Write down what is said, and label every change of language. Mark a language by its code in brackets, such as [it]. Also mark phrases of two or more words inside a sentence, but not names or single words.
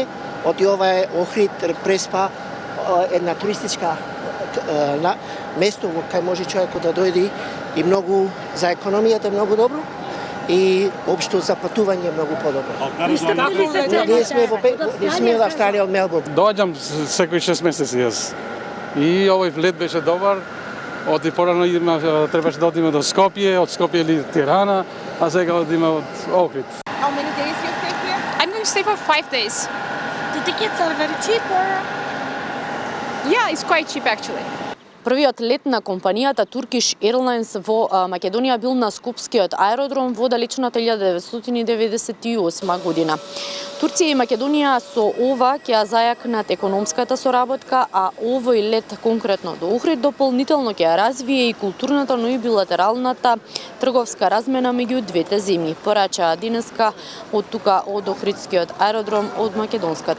[mk] Од ова е Охрид преспа една туристичка место во кај може човекот да дојде и многу за економијата многу добро и општо за патување многу подобро. Ние сме од Австралија, од Мелбурн. Доаѓам секој 6 месеци јас. И овој лет беше добар. Од и порано требаше да одиме до Скопје, од Скопје или Тирана, а сега одиме од Охрид. [en] How many days you stay here? I'm going to stay for 5 days. The tickets are very cheap or? Yeah, it's quite cheap actually. [mk] Првиот лет на компанијата Turkish Airlines во Македонија бил на Скопскиот аеродром во далечната 1998 година. Турција и Македонија со ова ќе ја зајакнат економската соработка, а овој лет конкретно до Охрид дополнително ќе ја развие и културната, но и билатералната трговска размена меѓу двете земји, порачаа денеска од тука од Охридскиот аеродром од македонската влада.